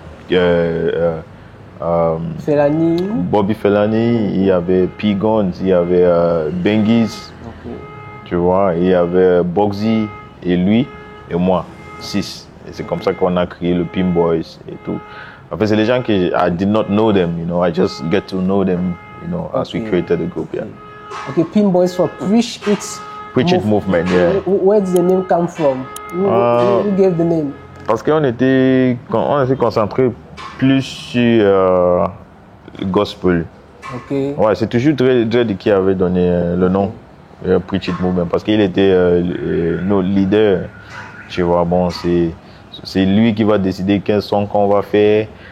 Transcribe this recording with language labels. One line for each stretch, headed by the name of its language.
French: Felani. Bobby Felani, il y avait P-Guns, il y avait Benguis. Okay. Tu vois, il y avait Boxy et lui et moi, 6. Et c'est comme ça qu'on a créé le Pim Boys et tout. En fait, c'est les gens que
English: I did not know them, you know. I just get to know them, you know, as we created the group, yeah. Okay, Pim Boys for Preach It Movement, yeah. Where did the name come from? Who gave the name?
French: Parce qu'on était concentré plus sur le gospel. Okay. Ouais, c'est toujours Dreddy qui avait donné le nom, Preach It Movement, parce qu'il était notre leader. Tu vois, bon, c'est lui qui va décider quel son qu'on va faire.